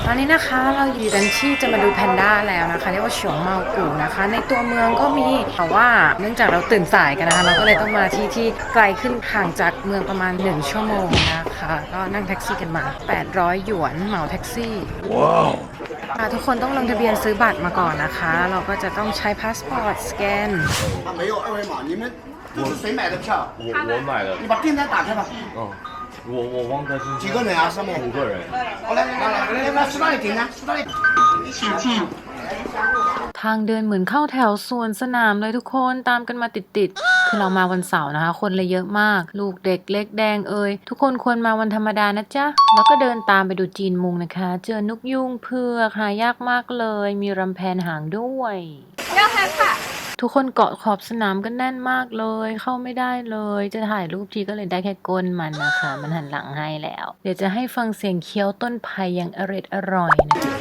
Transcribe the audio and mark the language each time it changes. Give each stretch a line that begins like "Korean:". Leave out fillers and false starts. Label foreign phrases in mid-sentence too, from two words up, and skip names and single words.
Thai: ตอนนี้นะคะเราอยู่กันที่จะมาดูแพนด้าแล้วนะคะเรียกว่าเฉียวเมากูนะคะในตัวเมืองก็มีแต่ว่าเนื่องจากเราตื่นสายกันนะคะเราก็เลยต้องมาที่ไกลขึ้นห่างจากเมืองประมาณ1ชั่วโมงนะคะก็นั่งแท็กซี่กันมา800หยวนเหมาแท็กซี่ว้าวทุกคนต้องลงทะเบียนซื้อบัตรมาก่อนนะคะเราก็จะต้องใช้พาสปอร์ตสแกน
Chinese: 没有二维码，你们这是谁买的票？我买的。你把订单打开吧。我忘在身上。几个人啊？上面 5个人。好嘞，来，去哪里订呢？去哪里？小件。
Thai: ทางเดินเหมือนเข้าแถวสวนสนามเลยทุกคนตามกันมาติดๆคือเรามาวันเสาร์นะคะคนเลยเยอะมากลูกเด็กเล็กแดงทุ กคนควรมาวันธรรมดานะจ๊ะแล้วก็เดินตามไปดูจีนมุงนะคะเจอนกยุงเผือกหายากมาก เลยมีรำแพนหางด้วยทุกคนเกาะขอบสนามกันแน่นมากเลยเข้าไม่ได้เลยจะถ่ายรูปทีก็เลยได้แค่ก้นมันนะคะมันหันหลังให้แล้วเดี๋ยวจะให้ฟังเสียงเคี้ยวต้นไผ่อย่างอร่อยนะ